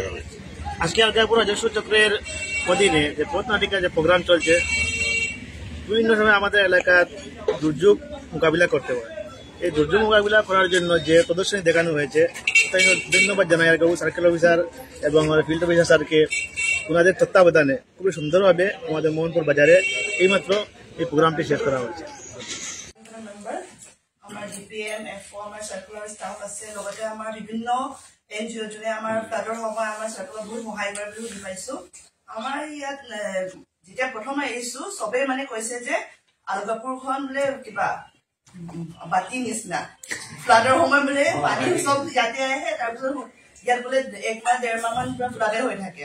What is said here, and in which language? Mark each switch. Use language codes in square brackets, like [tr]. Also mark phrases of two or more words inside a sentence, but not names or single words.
[bn] আজকে আলগাপুর রাজস্ব চক্রের অধীনে যে পথনাটিকা যে প্রোগ্রাম চলছে, বিভিন্ন সময় আমাদের এলাকার দুর্যোগ মোকাবিলা করতে হয়। এই দুর্যোগ মোকাবিলা করার জন্য যে প্রদর্শনী দেখানো হয়েছে তাই ধন্যবাদ জানাই আলগাপুর সার্কেল অফিসার এবং ফিল্ড অফিসার স্যারকে। ওনাদের তত্ত্বাবধানে খুবই সুন্দরভাবে আমাদের মোহনপুর বাজারে এইমাত্র এই প্রোগ্রামটি শেষ করা হয়েছে। [as] আমাৰ ডিপিএম এফও আমাৰ চাৰ্কুলাৰ ষ্টাফ আছে, লগতে আমাৰ বিভিন্ন এনজিঅ' যোনে আমাৰ ফ্লাডৰ সময় আমাৰ চাৰ্কুলাৰ বহুত সহায় কৰে বুলি বুজি পাইছো। আমাৰ ইয়াত যেতিয়া প্ৰথমে আহিছো চবেই কৈছে যে আলগাপুৰখন বোলে কিবা বাতি নিচিনা, ফ্লাডৰ সময় বোলে পানী চব ইয়াতে আহে, তাৰপিছত ইয়াত বোলে 1 মাহ 1.5 মাহ মান ফ্লাডে হৈ থাকে।